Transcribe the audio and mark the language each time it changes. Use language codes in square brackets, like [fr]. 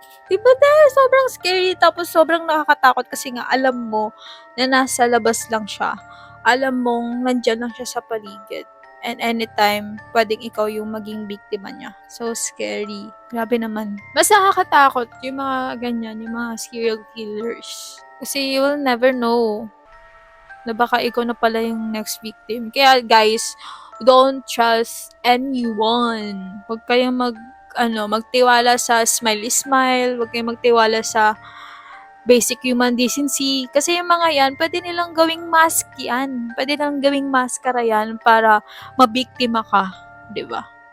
[tl] Diba sobrang scary tapos sobrang nakakatakot kasi nga alam mo na nasa labas lang siya. Alam mong nandyan lang siya sa paligid. [en] And anytime, [tl] pwedeng ikaw yung maging biktima niya. [en] So scary. [tl] Grabe naman. Mas nakakatakot yung mga ganyan, yung mga serial killers. Kasi [en] you will never know [tl] na baka ikaw na pala yung [en] next victim. [tl] Kaya [en] guys, don't trust anyone. [tl] Huwag kayong magtiwala sa smile, huwag kayong magtiwala sa basic human decency. Kasi yung mga yan, pwede nilang gawing mask yan. Pwede nilang gawing maskara yan para mabiktima ka. 'Di ba?